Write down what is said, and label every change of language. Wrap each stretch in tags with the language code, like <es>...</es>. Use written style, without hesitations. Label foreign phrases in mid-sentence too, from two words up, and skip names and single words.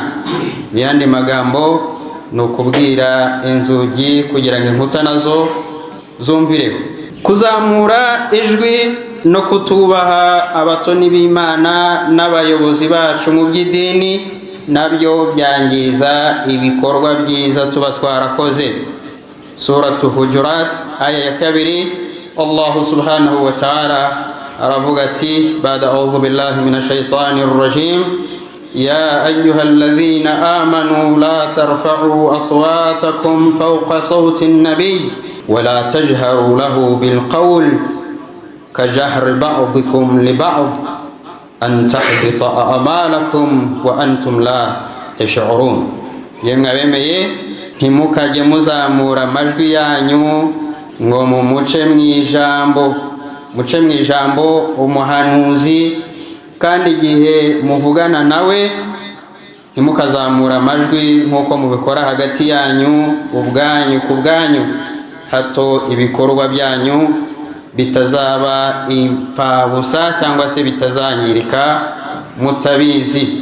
<rw>Mu yandi magambo ni ukubwira inzugi kugira ngo inkuta nazo zumvireho. Kuzamura ijwi no kutubaha abatoni b'Imana n'abayobozi bacu mu by'idini, nabyo byangiza ibikorwa byiza tuba twarakoze.</rw> <ar>Suratu Hujurat</ar> <rw>aya ya</rw> <ar>2, الله سبحانه وتعالى</ar> <rw>aravuga ati</rw> <ar>بعد أعوذ بالله من الشيطان الرجيم يا أيها الذين آمنوا لا ترفعوا أصواتكم فوق صوت النبي ولا تجهروا له بالقول كجهر بعضكم لبعض أن تحبط أعمالكم وأنتم لا تشعرون.</ar> <rw>Yemwe abemeye, ntimukajye muzamura amajwi yanyu ngo muce mu ijambo umuhanuzi, kandi igihe muvugana nawe ntimukazamura amajwi nk'uko mubikora hagati yanyu ubwanyu ku bwanyu, hato ibikorwa byanyu bitazaba imfabusa cyangwa se bitazangirika mutabizi.</rw>